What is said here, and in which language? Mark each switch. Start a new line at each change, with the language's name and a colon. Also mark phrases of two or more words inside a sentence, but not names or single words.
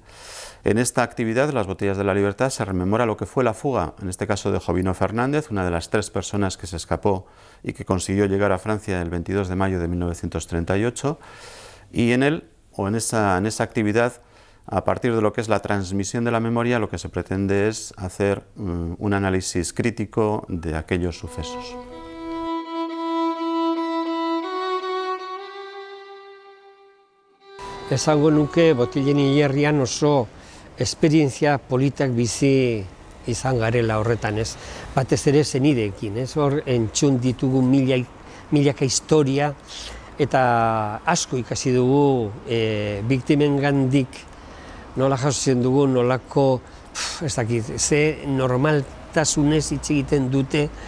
Spanish: En esta actividad, las Botellas de la Libertad, se rememora lo que fue la fuga, en este caso de Jovino Fernández, una de las 3 personas que se escapó y que consiguió llegar a Francia el 22 de mayo de 1938, y en esa actividad, a partir de lo que es la transmisión de la memoria, lo que se pretende es hacer un análisis crítico de aquellos sucesos.
Basque: Esango nuke Botilen hilerrian oso esperientzia politak bizi izan garela horretan, ez? Batez ere senideekin, ez? Hor entzun ditugu milaka historia eta asko ikasi dugu biktimengandik nola jasotzen dugu, nolako, ez dakit, ze normaltasunez hitz egiten dute,